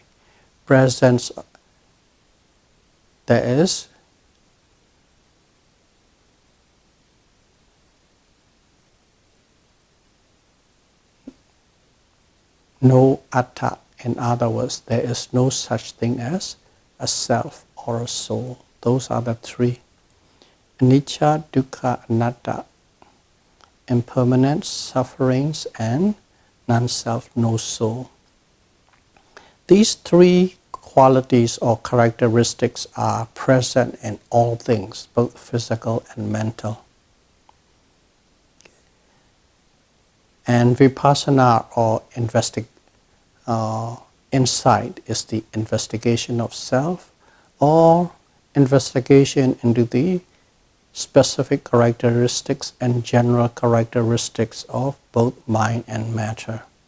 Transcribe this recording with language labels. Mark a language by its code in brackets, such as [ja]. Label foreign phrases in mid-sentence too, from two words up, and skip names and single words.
[en] Presence, there is no atta. In other words, there is no such thing as a self or a soul. Those are the three. [pi] Anicca, dukkha, anatta. [en] Impermanence, sufferings, and non-self, no soul. These three qualities or characteristics are present in all things, both physical and mental. And Vipassana or insight is the investigation of self or investigation into the specific characteristics and general characteristics of both mind and matter,